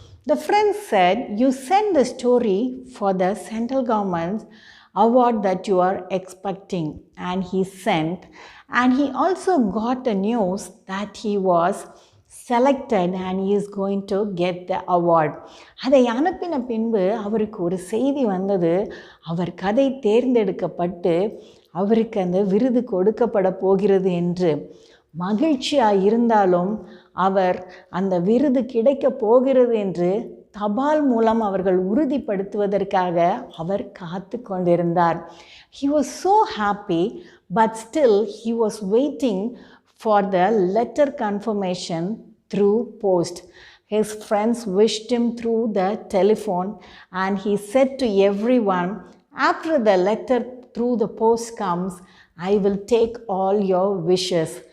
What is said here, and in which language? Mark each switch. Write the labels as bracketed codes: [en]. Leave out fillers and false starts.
[en] The friends said, "You send the story for the central government award that you are expecting." And he sent, and he also got the news that he was selected and he is going to get the award. [ta] அதை அனுப்பின பின்பு அவருக்கு ஒரு செய்தி வந்தது. அவர் கதை தேர்ந்தெடுக்கப்பட்டு அவருக்கு அந்த விருது கொடுக்கப்பட போகிறது என்று. மகிழ்ச்சியாக இருந்தாலும் அவர் அந்த விருது கிடைக்க போகிறது என்று தபால் மூலம் அவர்கள் உறுதிப்படுத்துவதற்காக அவர் காத்து கொண்டிருந்தார். [en] He was so happy, but still he was waiting for the letter confirmation through post. His friends wished him through the telephone, and he said to everyone, after the letter through the post comes, I will take all your wishes.